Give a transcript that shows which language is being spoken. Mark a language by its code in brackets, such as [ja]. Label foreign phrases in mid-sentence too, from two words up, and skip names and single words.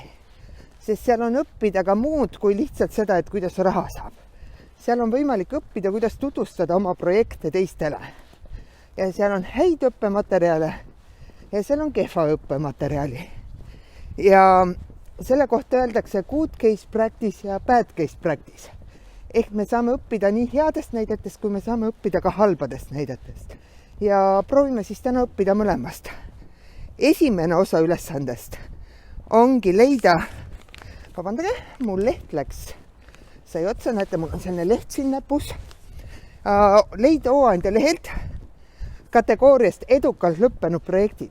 [et] Sest seal on õppida ka muud kui lihtsalt seda, et kuidas raha saab. Seal on võimalik õppida, kuidas tutvustada oma projekte teistele. Ja seal on häid õppematerjale ja seal on kehva õppematerjali. Ja selle kohta öeldakse [en] good case practice ja bad case practice. [et] Ehk me saame õppida nii headest näidetest, kui me saame õppida ka halbadest näidetest. Ja proovime siis täna õppida mõlemast. Esimene osa ülesandest ongi leida, vabandage, mul leht läks. Sai otsa, näete, mul on selline leht siin näpus. Leida hooandja lehelt kategooriast edukalt lõppenud projektid.